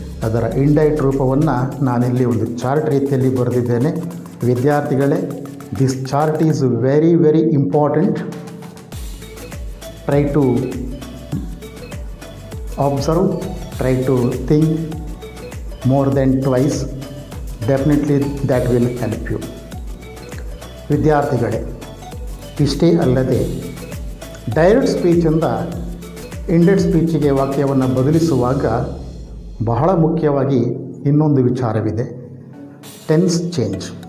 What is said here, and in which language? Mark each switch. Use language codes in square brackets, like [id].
[kn] ಅದರ ಇಂಡೈರೆಕ್ಟ್ ರೂಪವನ್ನು ನಾನಿಲ್ಲಿ ಒಂದು ಚಾರ್ಟ್ ರೀತಿಯಲ್ಲಿ ಬರೆದಿದ್ದೇನೆ. ವಿದ್ಯಾರ್ಥಿಗಳೇ, [en] This chart is very very important. Try to observe, try to think more than twice. Definitely that will help you. [kn] ವಿದ್ಯಾರ್ಥಿಗಳೇ, ಇಷ್ಟೇ ಅಲ್ಲದೆ ಡೈರೆಕ್ಟ್ ಸ್ಪೀಚಿಂದ ಇಂಡೈರೆಕ್ಟ್ ಸ್ಪೀಚಿಗೆ ವಾಕ್ಯವನ್ನು ಬದಲಿಸುವಾಗ ಬಹಳ ಮುಖ್ಯವಾಗಿ ಇನ್ನೊಂದು ವಿಚಾರವಿದೆ, ಟೆನ್ಸ್ ಚೇಂಜ್.